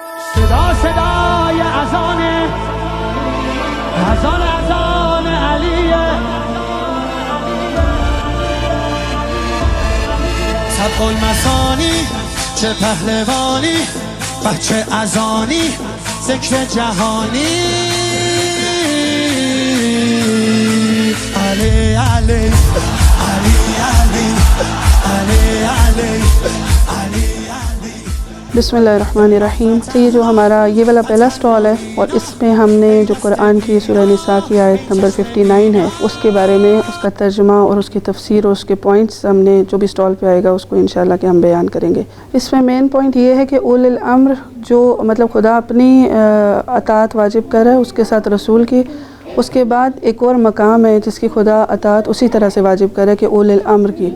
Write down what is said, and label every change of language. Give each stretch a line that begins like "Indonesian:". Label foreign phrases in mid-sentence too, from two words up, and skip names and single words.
Persian: صدا صدای اذان اذان اذان علیه صدق المثانی چه پهلوانی بچه اذانی ذکر جهانی علی علی علی علی علی علی علی
Hindi: बिस्मिल्लाहिर्रहमानिर्रहीम। तो ये जो हमारा ये वाला पहला स्टॉल है और इसमें हमने जो कुरान की सूरह निसा की आयत नंबर 59 है उसके बारे में उसका तर्जुमा और उसकी तफसीर और उसके पॉइंट्स हमने जो भी स्टॉल पे आएगा उसको इंशाल्लाह कि हम बयान करेंगे। इसमें
English: main point
Hindi: ये है कि
Arabic: أولي الأمر
Hindi: जो मतलब खुदा अपनी अताअत वाजिब कर रहा है उसके साथ रसूल की, उसके बाद एक और मकाम है जिसकी खुदा अताअत उसी तरह से वाजिब कर रहा है कि
Arabic: أولي الأمر
Hindi: की।